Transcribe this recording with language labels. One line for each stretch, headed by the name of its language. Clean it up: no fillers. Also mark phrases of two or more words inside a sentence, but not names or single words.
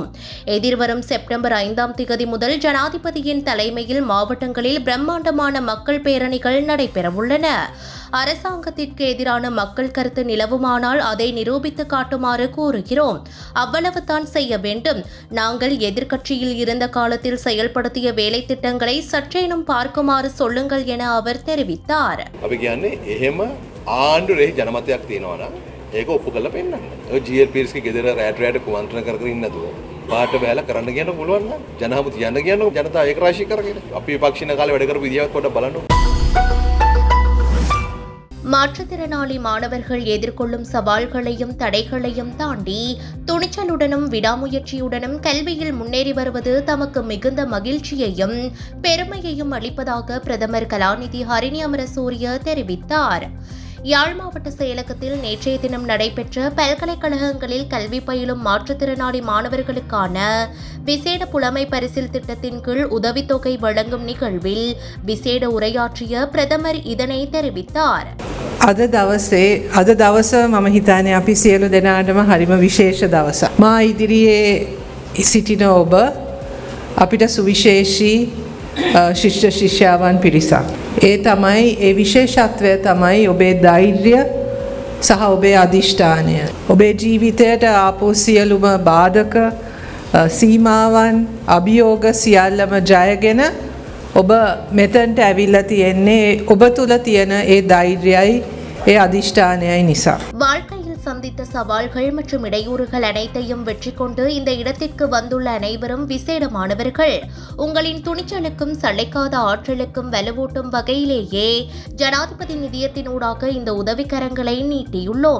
Tamil: எதிர்வரும் செப்டம்பர் 5ஆம் திகதி முதல் ஜனாதிபதியின் தலைமையில் மாவட்டங்களில் பிரம்மாண்டமான மக்கள் பேரணிகள் நடைபெறவுள்ளன. அரசாங்கத்திற்கு எதிரான மக்கள் கருத்து நிலவுமானால் அதை நிரூபித்து காட்டுமாறு கூறுகிறோம். அவ்வளவுதான் செய்ய வேண்டும். நாங்கள் எதிர்க்கட்சியில் இருந்த காலத்தில் செயல்படுத்திய வேலை திட்டங்களை சற்றேனும் பார்க்குமாறு சொல்லுங்கள் என அவர் தெரிவித்தார்.
Sinhala: අපි කියන්නේ එහෙම ආණ්ඩුවේ ජනමතයක් තියෙනවා නම් ඒක ඔප්පු කරලා පෙන්නන්න. ඔය ජීඑල් පීරිස්ගේ ගෙදර රැට කුමන්ත්‍රණ කර කර ඉන්නදුව පාට බෑලා කරන්න කියන පුළුවන් නම් ජනහමුතු යන්න කියන ජනතාව ඒක රාශී කරගෙන අපි විපක්ෂින කාලේ වැඩ කරපු විදියක් පොඩ්ඩක් බලන්න.
Tamil: மாற்றுத்திறனாளி மாணவர்கள் எதிர்கொள்ளும் சவால்களையும் தடைகளையும் தாண்டி துணிச்சலுடனும் விடாமுயற்சியுடனும் கல்வியில் முன்னேறி வருவது தமக்கு மிகுந்த மகிழ்ச்சியையும் பெருமையையும் அளிப்பதாக பிரதமர் கலாநிதி ஹரிணி அமரசூரிய தெரிவித்தார். யாழ் மாவட்ட செயலகத்தில் நேற்றைய தினம் நடைபெற்ற பல்கலைக்கழகங்களில் கல்வி பயிலும் மாற்றுத்திறனாளி மாணவர்களுக்கான விசேட புலமை பரிசில் திட்டத்தின் கீழ் உதவித்தொகை வழங்கும் நிகழ்வில் விசேட உரையாற்றிய பிரதமர் இதனை தெரிவித்தார்.
Sinhala: අද දවස මම හිතන්නේ අපි සියලු දෙනාටම හරිම විශේෂ දවසක්. මා ඉදිරියේ සිටින ඔබ අපිට සුවිශේෂී ශිෂ්‍ය ශිෂ්‍යාවන් පිරිසක්. ඒ තමයි ඒ විශේෂත්වය තමයි ඔබේ ධෛර්යය සහ ඔබේ අධිෂ්ඨානය. ඔබේ ජීවිතයට ආපු සියලුම බාධක සීමාවන් අභියෝග සියල්ලම ජයගෙන ඔබ මෙතනට ඇවිල්ලා තියෙන්නේ ඔබ තුල තියෙන ඒ ධෛර්යයයි ඒ අධිෂ්ඨානයයි නිසා.
Tamil: வாழ்க்கையில் சந்தித்த சவால்கள் மற்றும் இடையூறுகள் அனைத்தையும் வெற்றி கொண்டு இந்த இடத்திற்கு வந்துள்ள அனைவரும் விசேடமானவர்கள். உங்களின் துணிச்சலுக்கும் சளைக்காத ஆற்றலுக்கும் வலுவூட்டும் வகையிலேயே ஜனாதிபதி நிதியத்தினூடாக இந்த உதவிக்கரங்களை நீட்டியுள்ளோம்.